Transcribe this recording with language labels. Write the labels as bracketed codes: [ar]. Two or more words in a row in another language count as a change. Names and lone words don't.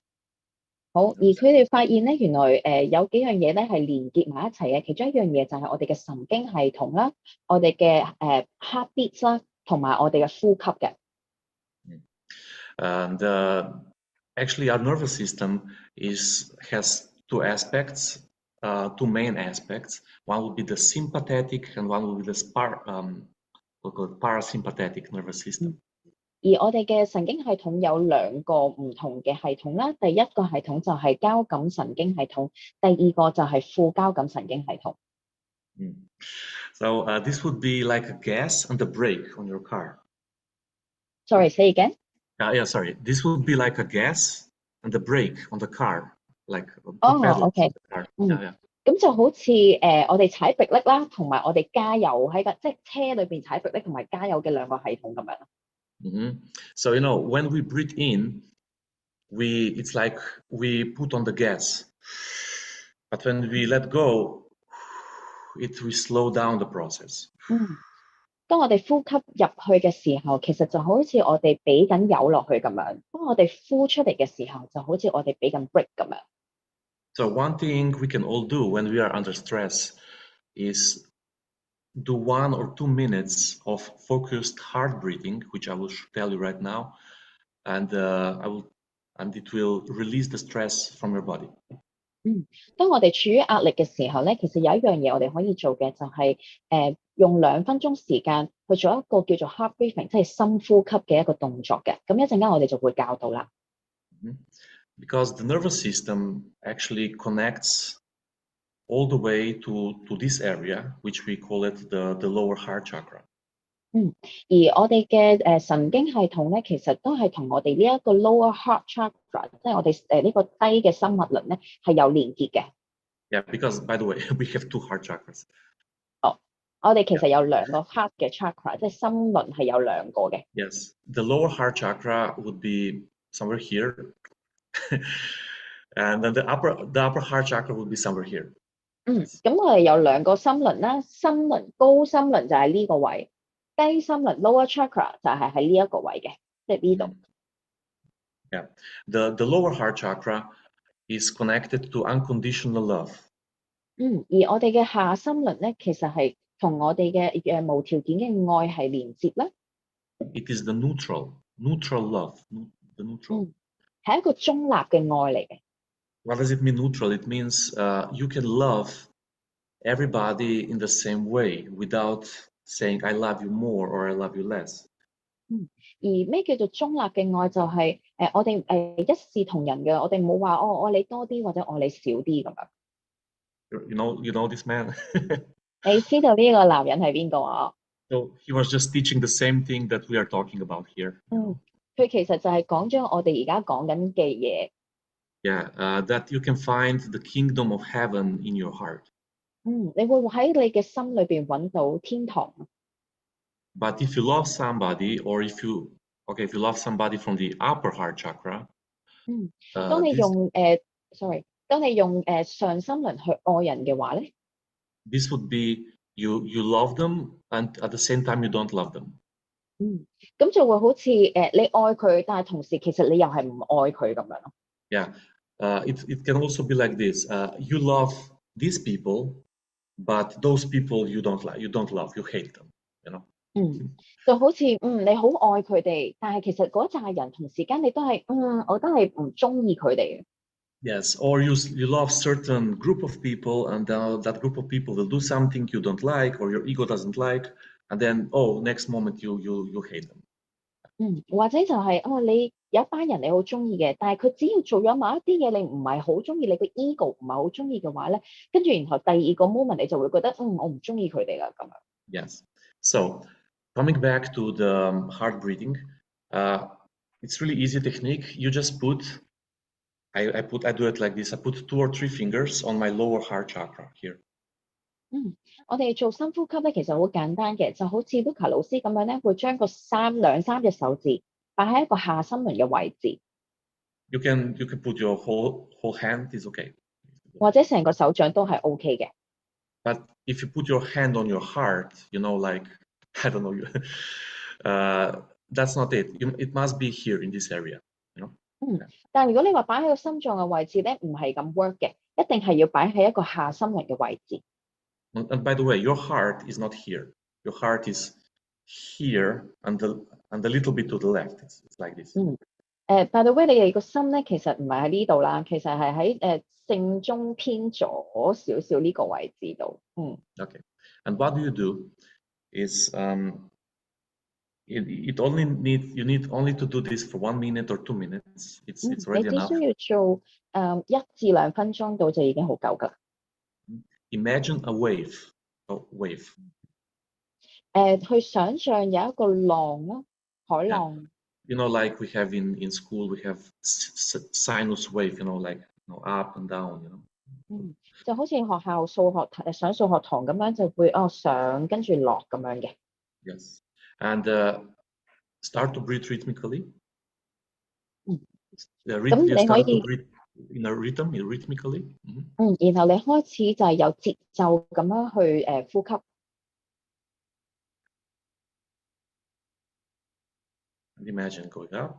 [yue] 好，而佢哋發現咧，原來有幾樣嘢咧係連結埋一齊嘅，其中一樣嘢就係我哋嘅神經系統啦，我哋嘅heartbeat 啦，同埋我哋嘅呼吸嘅。 [en] And actually, our nervous system has two aspects, two main aspects. One will be the sympathetic, and one will be the we call it parasympathetic nervous system. [yue] 而我哋嘅神經系統有兩個唔同嘅系統啦，第一個系統就係交感神經系統，第二個就係副交感神經系統。 [en] So this would be like a gas and a brake on your car. Sorry, say again. Yeah, sorry. This would be like a gas and a brake on the car, like OK。 [yue] 咁就好似我哋踩迫力啦，同埋我哋加油喺個即係車裏邊踩迫力同埋加油嘅兩個系統咁樣。 [en] So when we breathe in, it's like we put on the gas, but when we let go, it will slow down the process. [yue] 當我哋呼吸入去嘅時候，其實就好似我哋俾緊油落去咁樣；當我哋呼出嚟嘅時候，就好似我哋俾緊 brake 咁樣。 [en] So one thing we can all do when we are under stress is do 1 or 2 minutes of focused heart breathing, which I will tell you right now, and it will release the stress from your body. [yue] 當我哋處於壓力嘅時候咧，其實有一樣嘢我哋可以做嘅就係用2分鐘時間去做一個叫做 [en] heart breathing， [yue] 即係深呼吸嘅一個動作嘅。咁一陣間我哋就會教到啦。 [en] Because the nervous system actually connects all the way to this area, which we call it the lower heart chakra. [yue] 而我哋嘅神經系統咧，其實都係同我哋呢一個 [en] lower heart chakra， [yue] 即係我哋呢個低嘅心脈輪咧，係有連結嘅。 [en] Yeah, because by the way, we have 2 heart chakras. [yue] 我哋其實有2個 heart 嘅 chakra， 即係心輪係有2個嘅。 [en] Yes, the lower heart chakra would be somewhere here, and then the upper heart chakra would be somewhere here. [yue] 咁我哋有2個心輪啦，高心輪就係呢個位。低心輪 [en] lower chakra [yue] 就係喺呢一個位嘅，即係呢度。 [en] Yeah, the lower heart chakra is connected to unconditional love. [yue] 而我哋嘅下心輪咧，其實係同我哋嘅無條件嘅愛係連接啦。 [en] It is the neutral love, the neutral. [yue] 係一個中立嘅愛嚟嘅。 [en] What does it mean neutral? It means you can love everybody in the same way without saying I love you more or I love you less. [yue] 而咩叫做中立嘅愛？就係我哋一視同仁嘅，我哋冇話我愛你多啲或者愛你少啲咁樣。 [en] You know this man? [yue] 你知道呢個男人係邊個啊？ [en] So he was just teaching the same thing that we are talking about here. [yue] 佢其實就係講咗我哋而家講緊嘅嘢。 [en] Yeah, that you can find the kingdom of heaven in your heart. [yue] 你會喺你嘅心裏邊揾到天堂。 [en] But if you love somebody, or if you love somebody from the upper heart chakra, [yue] 當你用上心輪去愛人嘅話咧 [en] this would be you love them and at the same time you don't love them. [yue] 咁就會好似你愛佢，但係同時其實你又係唔愛佢咁樣咯。 [en] Yeah, it can also be like this. You love these people, but those people you don't love, you hate them. You know. [yue] 就好似你好愛佢哋，但係其實嗰扎人同時間你都係我都係唔中意佢哋嘅。 [en] Yes, or you love certain group of people, and that group of people will do something you don't like, or your ego doesn't like, and then next moment you hate them. [yue] 或者就係你有一班人你好中意嘅，但係佢只要做咗某一啲嘢你唔係好中意，你個 ego 唔係好中意嘅話咧，跟住然後第二個 moment 你就會覺得我唔中意佢哋啦咁樣。 [en] Yes, so coming back to the heart breathing, it's really easy technique. You just I do it like this. I put 2 or 3 fingers on my lower heart chakra here. [yue] 我哋做深呼吸咧，其實好簡單嘅，就好似 Luca 老師咁樣咧，會將個2、3隻手指擺喺一個下心輪嘅位置。 [en] You can put your whole hand is okay. [yue] 或者成個手掌都係 OK 嘅。 [en] But if you put your hand on your heart, like I don't know, that's not it. It must be here in this area. You know. [yue] 但係如果你話擺喺個心臟嘅位置咧，唔係咁 work 嘅，一定係要擺喺一個下心輪嘅位置。 [en] And by the way, your heart is not here. Your heart is here and a little bit to the left. It's like this. By the way， [yue] 你哋個心咧其實唔係喺呢度啦，其實係喺正中偏左少少呢個位置度。 [en] Okay. And what do? Is you need only to do this for 1 minute or 2 minutes. It's [yue] 你 [en] already [yue] 只 [en] enough. [yue] 需要做1至2分鐘到就已經好夠㗎。 [en] Imagine a wave. [yue] 去想像有一個浪啦，海 [en] Yeah. [yue] 浪。 [en] You know, like we have in school, we have sinus wave. You know, like up and down. You know. [yue] 就好似學校上數學堂咁樣，就會上跟住落咁樣嘅。 [en] Yes, and start to breathe rhythmically. [yue] 咁你可 [en] start to [yue] 以 [en] breathe in a rhythm, rhythmically. [yue] 然後你開始就係有節奏咁樣去呼吸。 [en] And imagine going up.